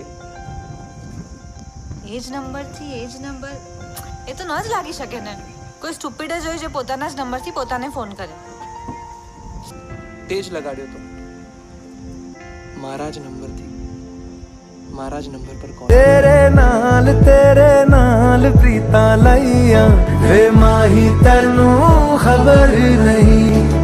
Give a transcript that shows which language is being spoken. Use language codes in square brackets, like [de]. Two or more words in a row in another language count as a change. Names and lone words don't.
[gu] એ જ નંબર એ તો ન જ લાગી શકે ને. કોઈ સ્ટુપિડ જ હોય જે પોતાના જ નંબરથી પોતાને ફોન કરે. તે જ લગાડ્યો તો મારા જ નંબરથી, મારા જ નંબર પર કોલ. [pa] तेरे नाल प्रीता लैया वे माही तैनू खबर नहीं